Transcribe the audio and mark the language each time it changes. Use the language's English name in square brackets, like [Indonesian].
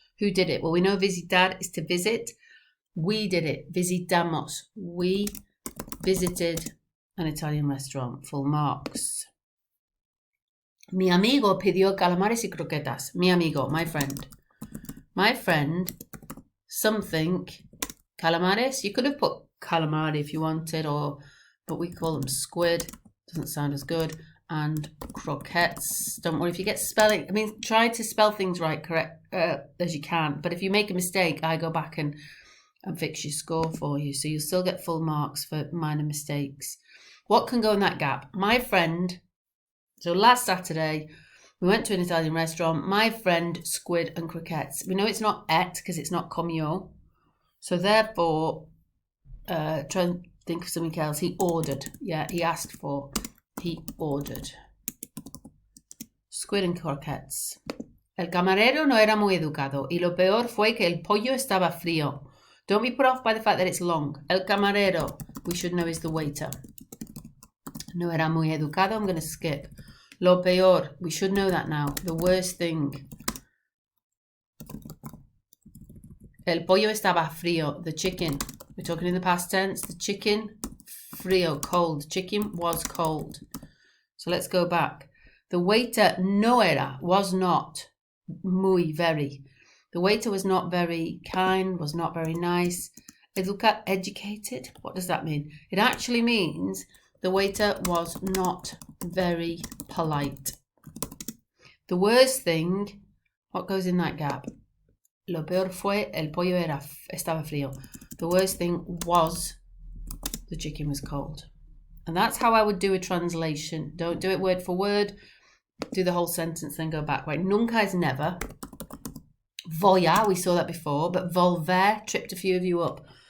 [English] Who did it? Well, we know visitar is to visit. We did it. Visitamos. We visited an Italian restaurant. Full marks. [Spanish] Mi amigo pidió calamares y croquetas. Mi amigo, [English] my friend. My friend, something. Calamares. You could have put calamari if you wanted, but we call them squid. Doesn't sound as good. And croquettes. Don't worry if you get spelling. I mean, try to spell things correct as you can. But if you make a mistake, I go back and fix your score for you. So you'll still get full marks for minor mistakes. What can go in that gap? My friend. So last Saturday, we went to an Italian restaurant. My friend, squid and croquettes. We know it's not et because it's not comió. So therefore, try and think of something else. He ordered. Yeah, he asked for. He ordered. Squid and croquettes. [Spanish] El camarero no era muy educado y lo peor fue que el pollo estaba frío. [English] Don't be put off by the fact that it's long. [Spanish] El camarero, [English] we should know, is the waiter. [Spanish] No era muy educado, [English] I'm going to skip. [Spanish] Lo peor, [English] we should know that now. The worst thing. [Spanish] El pollo estaba frío. [English] The chicken. We're talking in the past tense. The chicken, frío, cold. Chicken was cold. So let's go back. The waiter [Spanish] no era, [English] was not, muy, very. The waiter was not very kind, was not very nice. Educated, what does that mean? It actually means the waiter was not very polite. The worst thing, what goes in that gap? [Spanish] Lo peor fue el pollo estaba frío. [English] The worst thing was the chicken was cold. And that's how I would do a translation. Don't do it word for word. Do the whole sentence, then go back. Right, nunca is never. [Spanish] Voy a, [English] we saw that before, but volver tripped a few of you up.